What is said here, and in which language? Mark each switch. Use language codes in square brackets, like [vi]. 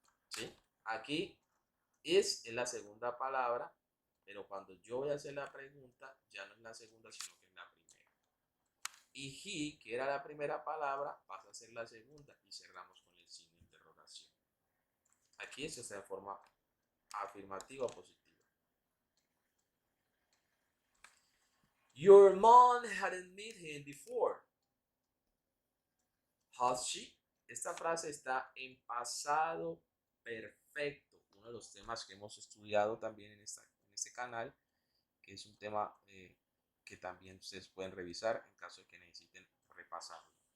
[es] ¿Sí? Aquí es la segunda palabra, pero cuando yo voy a hacer la pregunta, ya no es la segunda, sino que es la primera. Y he, que era la primera palabra, pasa a ser la segunda y cerramos con el signo de interrogación. Aquí esto está en forma afirmativa o positiva. [en] Your mom hadn't met him before. Has she? [es] Esta frase está en pasado perfecto. Uno de los temas que hemos estudiado también en este canal, que es un tema que también ustedes pueden revisar en caso de que necesiten repasarlo.